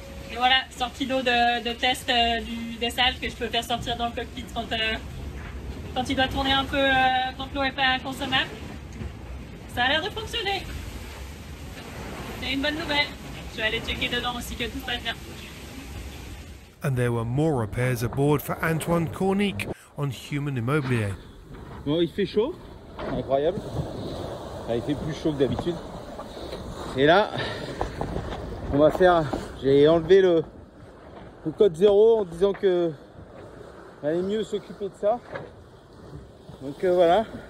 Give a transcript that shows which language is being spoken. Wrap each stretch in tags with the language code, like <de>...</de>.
<fr>Et voilà, sortie d'eau de test du dessal que je peux faire sortir dans le cockpit quand il doit tourner un peu, quand l'eau n'est pas consommable. Ça a l'air de fonctionner. C'est une bonne nouvelle. Je vais aller checker dedans aussi que tout se passe bien.</fr> <en>And there were more repairs aboard for Antoine Cornic on Human Immobilier.</en> <fr>Bon, il fait chaud, incroyable. Enfin, il fait plus chaud que d'habitude. Et là, on va faire. J'ai enlevé le code 0 en disant que allait mieux s'occuper de ça. Donc voilà.</fr>